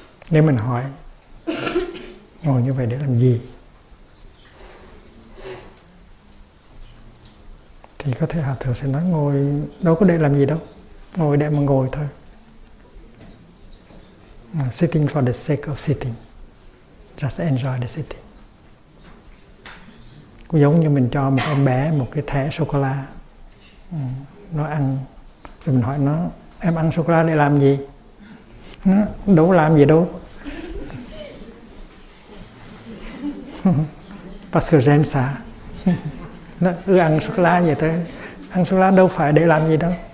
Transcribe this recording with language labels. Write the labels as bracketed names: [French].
[Vietnamese] Nếu mình hỏi ngồi như vậy để làm gì, thì có thể Hòa thượng sẽ nói ngồi đâu có để làm gì đâu, ngồi để mà ngồi thôi. [English] Sitting for the sake of sitting, just enjoy the sitting. [Vietnamese] Cũng giống như mình cho một em bé một cái thẻ sô cô la, nó ăn, rồi mình hỏi nó em ăn sô cô la để làm gì, nó đâu có làm gì đâu. [French] Parce que j'aime ça. [Vietnamese] Nó ăn sô cô la vậy thôi, ăn sô cô la đâu phải để làm gì đâu.